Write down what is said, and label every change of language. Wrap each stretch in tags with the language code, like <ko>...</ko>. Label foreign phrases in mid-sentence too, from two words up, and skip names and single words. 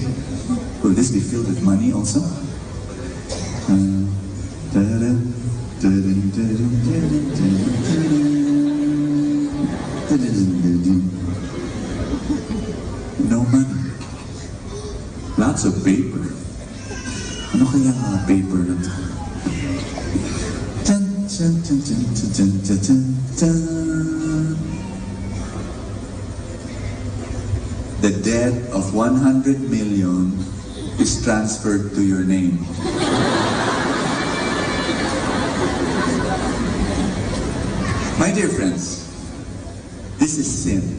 <en>Will this be filled with money also? No money. Lots of paper.</en> <tl>Ano kaya mga paper na to? Dun, dun, dun, dun, dun, dun, dun, dun.</tl> <en>The debt of 100 million is transferred to your name. My dear friends, this is sin.</en>